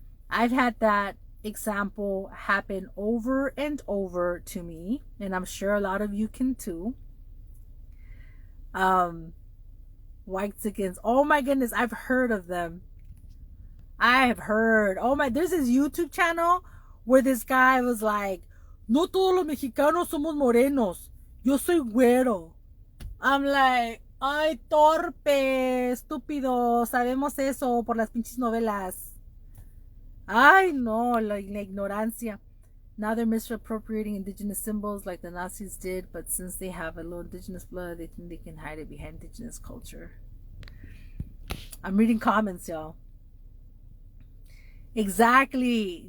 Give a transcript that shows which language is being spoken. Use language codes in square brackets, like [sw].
[en] I've had that example happen over and over to me, and I'm sure a lot of you can too. Whitexicans, oh my goodness, I've heard of them. I have heard, oh my, there's this YouTube channel where this guy was like, [es] No todos los mexicanos somos morenos. Yo soy güero. [en] I'm like, [es] ay, torpe, estúpido. Sabemos eso por las pinches novelas. Ay, no, la ignorancia. [en] Now they're misappropriating indigenous symbols like the Nazis did, but since they have a little indigenous blood, they think they can hide it behind indigenous culture. I'm reading comments, y'all. Exactly.